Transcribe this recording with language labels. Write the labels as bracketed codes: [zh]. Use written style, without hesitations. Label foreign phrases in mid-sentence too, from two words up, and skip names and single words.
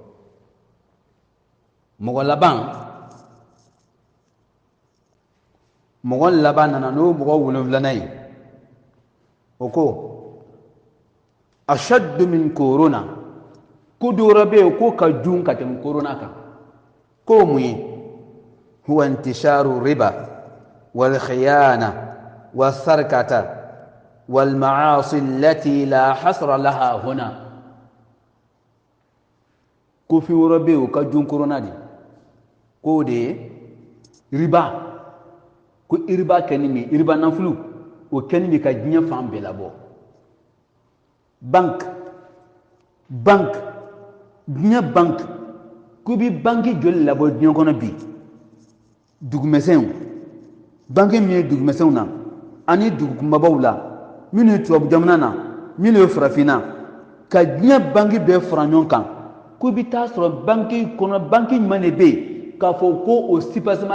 [bm] mɔgɔ laban nana n'o mɔgɔ 7nan ye o ko [ar] أشد من [bm] korona ko dɔ wɛrɛ bɛ yen ko ka jugu ka tɛmɛ korona kan ko mun ye [ar] هو انتشار الربا والخيانة والسرقة والمعاصي التي لا حصر لها هنا [bm] ko fi wɛrɛ bɛ yen o ka jugu korona de ko de ye riba ko riba kɛni min riba nafulu o kɛni min ka diɲɛ fan bɛɛ labɔ diɲɛ banque ko bi banque joli labɔ diɲɛ kɔnɔ bi dugumɛsɛnw banque min ye dugumɛsɛnw na ani dugukumabaw la minnu ye tubabu jamana na minnu ye farafinna ka diɲɛ banque bɛɛ fara ɲɔgɔn kan ko bi taa sɔrɔ banque kɔnɔ banque ɲuman de bɛ yen k'a fɔ ko o sipasima